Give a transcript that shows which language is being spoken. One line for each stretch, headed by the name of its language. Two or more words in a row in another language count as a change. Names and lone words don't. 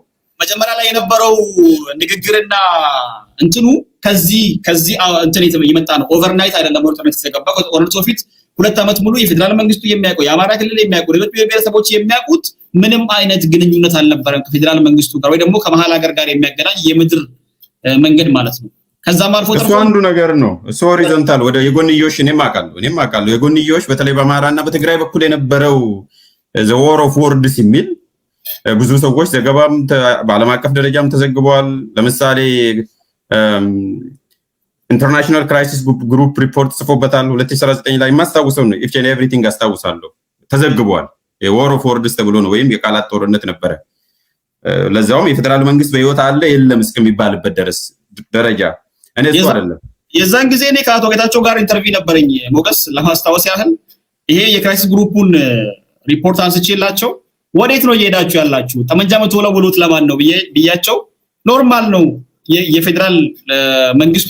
Amharic: መጀመሪያ ላይ የነበረው ንግግርና እንትኑ ከዚህ እንትን ይመጣ ነው ኦቨርናይት አይደለም ጦርነቱ የተገባው ከጦርነቱ በፊት 2 አመት ሙሉ የፌደራል መንግስቱ የሚያውቀው የአማራ ክልል የሚያውቀው ሌሎች ብሔረሰቦች የሚያውቁት ምንም አይነት ግንኙነት አልነበረም ከፌደራል መንግስቱ ጋር ወይ ደግሞ ከመሃል ሀገር ጋር የሚያገናኝ የምድር መንገድ ማለት ነው ከዛም አልፎ እሱ አንዱ ነገር ነው እሱ ሆሪዞንታል ወደ የጎንዮሽ እኔም አውቃለሁ የጎንዮሽ በተለይ በአማራና በትግራይ በኩል የነበረው
English: the war of words
Amharic: የሚል ብዙ ሰዎች ዘገባም በዓለም አቀፍ ደረጃም ተዘግበዋል ለምሳሌ ኢንተርናሽናል ክራይሲስ ግሩፕ ሪፖርት ጽፎበታል 2019 ላይ ማስታወሰው ነው
English: if and everything
Amharic: አስታውሳለሁ ተዘግቧል የ
English: war of words
Amharic: ተብሎ ነው ወይም የቃላት ጦርነት ነበረ ለዛውም የፌደራል መንግስት በህይወት አለ የለም እስከሚባልበት ደረጃ እኔ እሱ አይደለም የዛን ጊዜ እኔ ከአቶ ጌታቸው ጋር ኢንተርቪው ነበረኝ ሞገስ ለማስታወስ ያህል ይሄ የክራይሲስ ግሩፑን ሪፖርት አንስቼላቸው ወዴት ነው እየሄዳችሁ ያላችሁ ጠመንጃ መተወለውሉት ለማን ነው ብያቸው ኖርማል ነው የፌደራል መንግስቱ